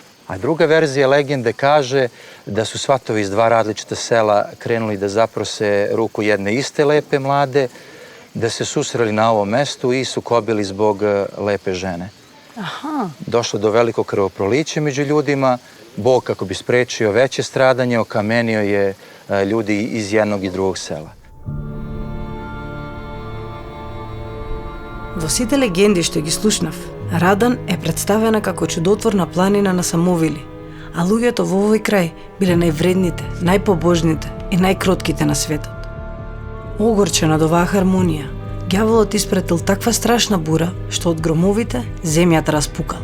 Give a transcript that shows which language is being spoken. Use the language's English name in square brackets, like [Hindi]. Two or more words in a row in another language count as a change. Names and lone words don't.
[Serbian] A druga verzija legende kaže da su svatovi iz 2 različita sela krenuli da zaprose ruku jedne iste lepe mlade, da se susreli na ovom mestu i sukobili zbog lepe žene. Došlo do velikog krvoprolića među ljudima, Bog kako bi sprečio veće stradanje, okamenio je ljudi iz jednog i drugog sela. [Macedonian] Во сите легенди што ги слушнав, Радан е представена како чудотворна планина на самовили, а луѓето во овој крај биле највредните, најпобожните и најкротките на светот. Огорчен од оваа хармонија, ѓаволот испретил таква страшна бура што од громовите земјата распукала.